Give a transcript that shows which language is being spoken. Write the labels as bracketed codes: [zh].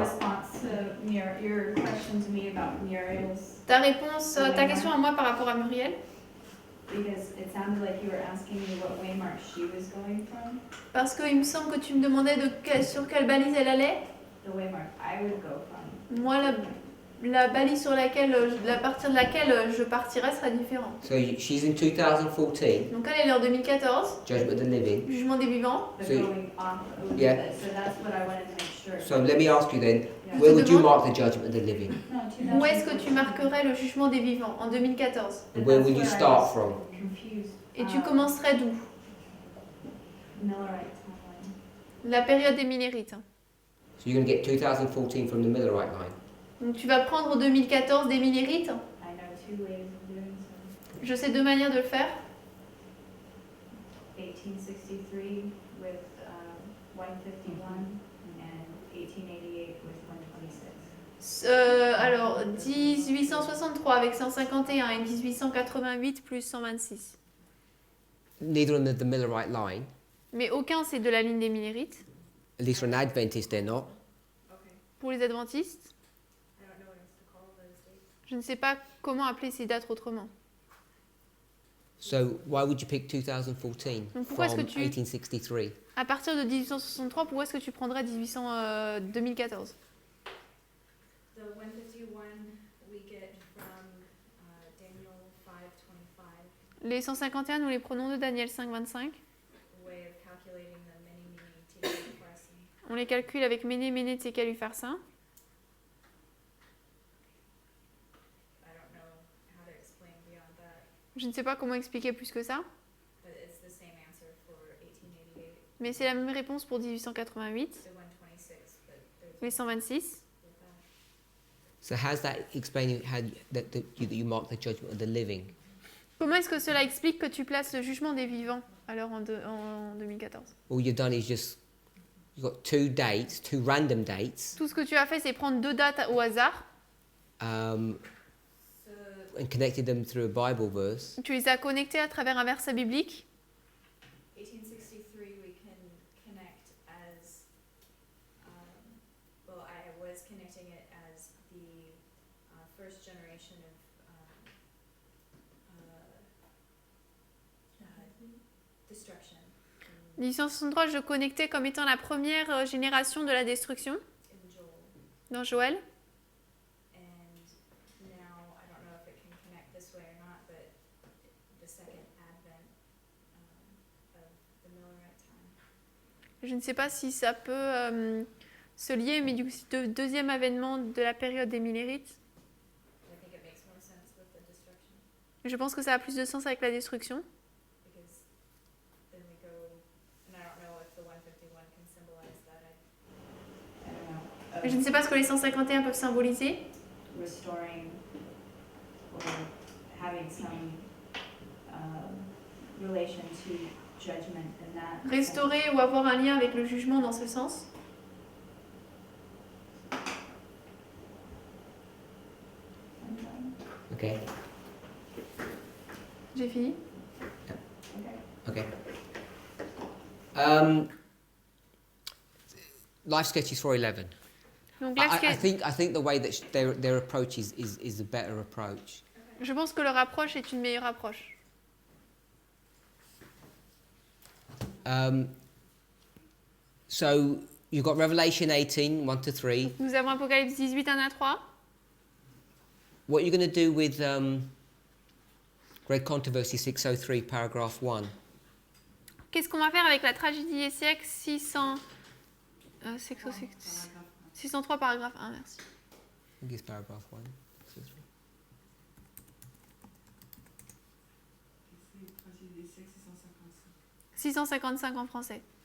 [en] Response to your question to me about Muriel's, [fr] Ta question à moi par rapport à Muriel? [en] because it sounded like you were asking me what waymark she was going from. [fr] Parce qu'il me semble que tu me demandais sur quelle balise elle allait. [en] The waymark I would go from. [fr] Moi, la balise sur laquelle, à partir de laquelle je partirais serait différente. [en] So she's in 2014, [fr] Donc elle est en 2014, [en] Judgment of the Living. [fr] jugement des vivants. [en] But So- going off a little Yeah. bit, so that's what I wanted to make sure. So let me ask you then, Yeah. where would you mark the Judgment of the Living? No, [fr] Où est-ce que tu marquerais le jugement des vivants? En 2014. [en] And where would you That's where I start was from? Confused. [fr] Et tu commencerais d'où? [en] Millerite timeline. [fr] La période des Millérites. [en] So you're going to get 2014 from the Millerite line. [fr] Donc tu vas prendre 2014 des Millérites. [en] I know two ways of doing so. [fr] Je sais deux manières de le faire. [en] 1863 with 151 and 1888 with 126. [fr] Alors 1863 avec 151 et 1888 plus 126. [en] Neither on the Millerite line. [fr] Mais aucun, c'est de la ligne des Millérites. [en] At least for an Adventist, they're not. Okay. [fr] Pour les adventistes, [en] I don't know what else to call those dates. [fr] je ne sais pas comment appeler ces dates autrement. [en] So why would you pick 2014 [fr] Donc pourquoi est-ce [en] from [fr] que tu- [en] 1863? [fr] À partir de 1863, pourquoi est-ce que tu prendrais 2014? [en] The 151 we get from Daniel 5:25, [fr] Les 151, nous les prenons de Daniel 5,25. [en] way of calculating the many tekel upharsin. [fr] On les calcule avec Méné, Méné, Tsékel, Upharsin. [en] I don't know how to explain beyond that, [fr] Je ne sais pas comment expliquer plus que ça, [en] but it's the same answer for 1888, [fr] mais c'est la même réponse pour 1888, [en] the 126, but there's [fr] les 126. [en] with that. So how's that explaining how you mark the judgment of the living? [fr] Comment est-ce que cela explique que tu places le jugement des vivants alors en 2014? [en] All you've done is just you've got two random dates, [fr] Tout ce que tu as fait, c'est prendre deux dates au hasard. um, [en] So and connected them through a Bible verse. [fr] Tu les as connectés à travers un verset biblique. [en] 1863 we can connect as, well, I was connecting it as the first generation of destruction [fr] 1863, je connectais comme étant la première génération de la destruction [en] in Joel. [fr] dans Joël. [en] And now, I don't know if it can connect this way or not, but the second advent of the Millerite time. [fr] Je ne sais pas si ça peut se lier, mais du coup, c'est le deuxième avènement de la période des Millérites. [en] I think it makes more sense with the destruction, [fr] Je pense que ça a plus de sens avec la destruction. [en] because then we go, and I don't know if the 151 can symbolize that. I don't know. [fr] Je ne sais pas ce que les 151 peuvent symboliser. [en] Restoring or having some relation to judgment in that. [fr] Restaurer ou avoir un lien avec le jugement dans ce sens. [en] Okay. [fr] J'ai fini. [en] Okay. Okay. Life sketches for 11. [fr] Donc là, [en] I think the way that their approach is a better approach. [fr] je pense que leur approche est une meilleure approche. [en] So you've got Revelation 18, 1 to 3. [fr] Nous avons Apocalypse 18, 1 à 3. [en] What are you going to do with Great Controversy 603, paragraph 1? [fr] Qu'est-ce qu'on va faire avec la tragédie des siècles 603 paragraphe 1, merci. [en] I think it's paragraph 1. 603. [fr] C'est tragédie des siècles 655 en français.